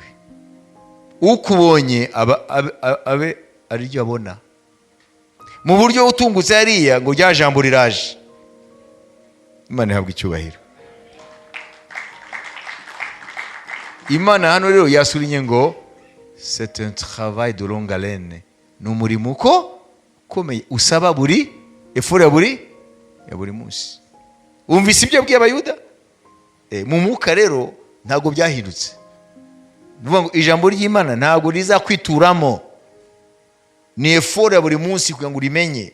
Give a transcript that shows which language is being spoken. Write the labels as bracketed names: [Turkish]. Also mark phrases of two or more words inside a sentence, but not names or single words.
[Kinyarwanda] Ukubonye abe ariryo abona, mu buryo utungutse hariya ngo rya jambo riraje. Imana ihabwa icyubahiro. Imana hano rero yasurinye ngo [French] c'est un travail de longue haleine, [Kinyarwanda] ni umurimo ukomeye usaba buri effort ya buri munsi. Umvise ibyo abwiye Abayuda? Mu mwuka rero ntabwo byahindutse. Nuvuga ngo ijambo ry'Imana ntabwo rizakwituramo, ni effort ya buri munsi kugira ngo rimenye.